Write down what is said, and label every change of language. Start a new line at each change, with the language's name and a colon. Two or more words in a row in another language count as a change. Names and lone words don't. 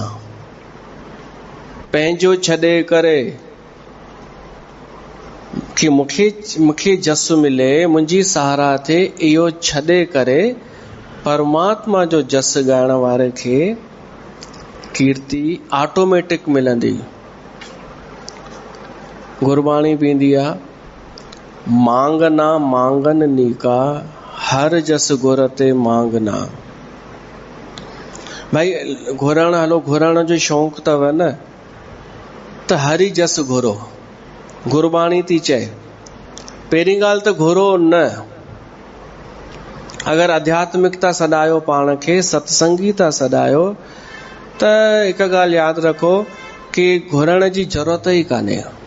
Sindhi: पंहिंजो छॾे करे कि मूंखे जस मिले, मुंहिंजी सहारा थिए, इहो छॾे करे परमात्मा जो जस ॻाइण वारे खे कीर्ति ऑटोमेटिक मिलंदी। गुरबाणी भी ईंदी आहे,
Punjabi: मांगना मांगन नीका, हर जस गुर ते मांगना।
Sindhi: भाई घुरण, हलो घुरण जो शौक़ अथव न, त हरी जस घुरो। गुरबाणी थी चए, पहिरीं ॻाल्हि त घुरो न। अगर आध्यात्मिकता सॾायो, पाण खे सत्संगी था सॾायो, त हिकु ॻाल्हि यादि रखो कि घुरण जी ज़रूरत ई कान्हे।